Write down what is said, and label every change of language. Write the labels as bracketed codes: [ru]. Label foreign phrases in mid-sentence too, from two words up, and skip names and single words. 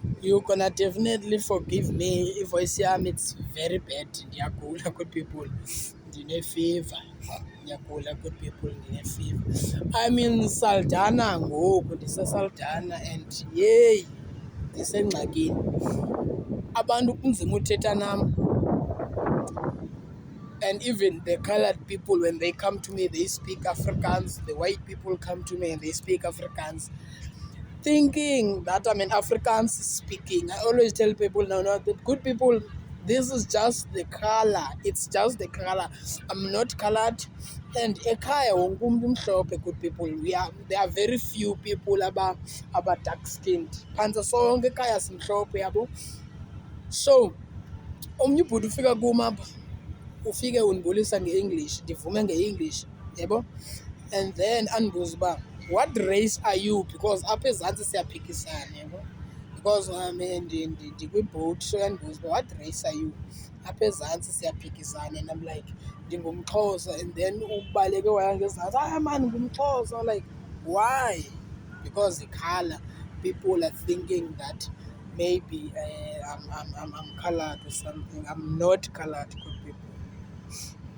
[en] you're gonna definitely forgive me if voice yami it's very bad. [xh] Ndiyagula [en] good people, [xh] ndine-fever. Ndiyagula [en] good people, [xh] ndine-fever. [en] I'm in Saldanha [xh] ngoku, ndiseSaldanha and yeyi ndisengxakini. Abantu kunzima uthetha nam. [en] And even the colored people, when they come to me, they speak Afrikaans. The white people come to me and they speak Afrikaans, thinking that I'm an Afrikaans speaking. I always tell people, no, the good people, this is just the color. It's just the color. I'm not colored. And [xh] ekhaya wonke umuntu umhlophe, [en] good people. There are very few people about dark skinned. [xh] Phantse sonke ekhaya simhlophe yabo. So omnye ubhuti ufika kum apha, ufike undibulisa nge-English, ndivume nge-English, yabo. [en] And then [xh] andibuza uba, [en] what race are you? [xh] Because apha ezantsi siyaphikisana, yabo. Because ndikwibhoti, so yandibuza uba, [en] what race are you? [xh] Apha ezantsi siyaphikisana, [en] and I'm like, ndingumXhosa. And then [xh] ubaleke waya ngezantsi, man, ngumXhosa. [en] Like, why? Because the color, people are thinking that maybe I'm colored or something. I'm not colored, good people.